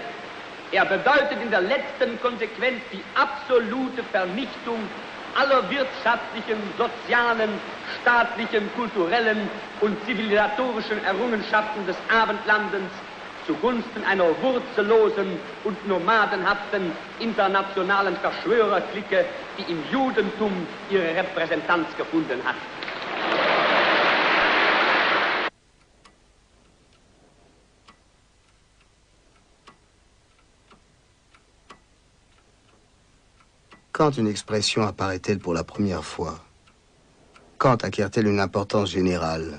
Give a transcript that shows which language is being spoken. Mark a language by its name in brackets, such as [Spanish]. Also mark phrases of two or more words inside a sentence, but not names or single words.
[German] Er bedeutet in der letzten Konsequenz die absolute Vernichtung aller wirtschaftlichen, sozialen, staatlichen, kulturellen und zivilisatorischen Errungenschaften des Abendlandes zugunsten einer wurzellosen und nomadenhaften internationalen Verschwörerklicke, die im Judentum ihre Repräsentanz gefunden hat. [French] Quand une expression apparaît-elle pour la première fois? Quand acquiert-elle une importance générale?